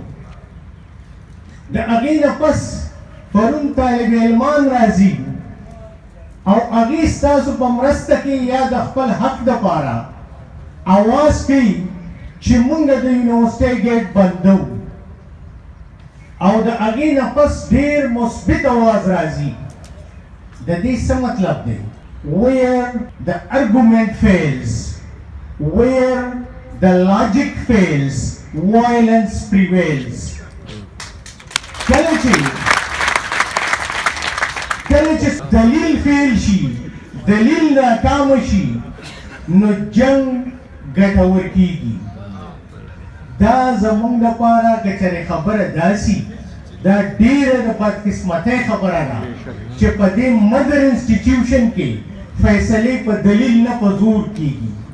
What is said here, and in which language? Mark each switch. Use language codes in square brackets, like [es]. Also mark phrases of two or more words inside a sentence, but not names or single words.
[ps] د هغې نه پس پرون طالب علمان راځي او هغې ستاسو په مرسته کې یا د خپل حق دپاره اواز کوي چې مونږ د [en] university gate [ps] بندو او د هغې نه پس ډېر مثبت اواز راځي. د دې څه مطلب دی؟ [en] where the argument fails, where the logic fails, violence prevails. [ps] کله چې دلیل فیل شي، دلیل ناکام شي، نو جنگ ګټور کیږي. دا زمونږ لپاره که چېرې خبره داسي دا ډېره د بدقسمتۍ خبره ده چې په دې [en] mother institution [ps] کې فیصلې په دلیل نه په زور کیږي.